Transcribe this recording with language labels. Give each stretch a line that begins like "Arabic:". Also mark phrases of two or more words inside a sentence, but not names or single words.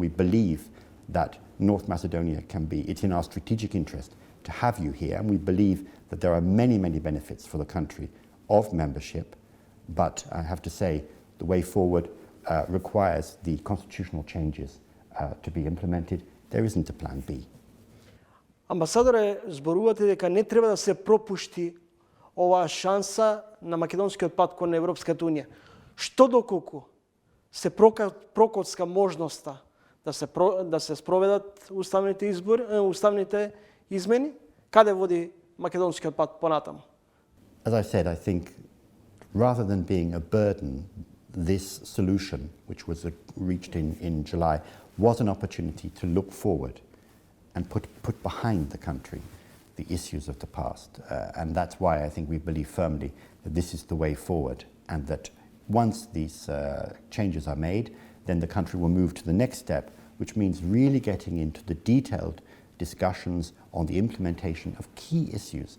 English: We believe that North Macedonia it's in our strategic interest to have you here, and we believe that there are many, many benefits for the country of membership, but I have to say the way forward requires the constitutional changes to be implemented. There isn't a plan B.
Macedonian: Амбасадоре, зборувате дека не треба да се пропушти оваа шанса на македонскиот пат кон Европската Унија. Што доколку се прокоцка можноста да се спроведат уставните измени, каде води македонскиот пат понатаму?
English: As I said, I think rather than being a burden, this solution, which was reached in July, was an opportunity to look forward and put behind the country the issues of the past. And that's why I think we believe firmly that this is the way forward, and that once these changes are made, then the country will move to the next step, which means really getting into the detailed discussions on the implementation of key issues.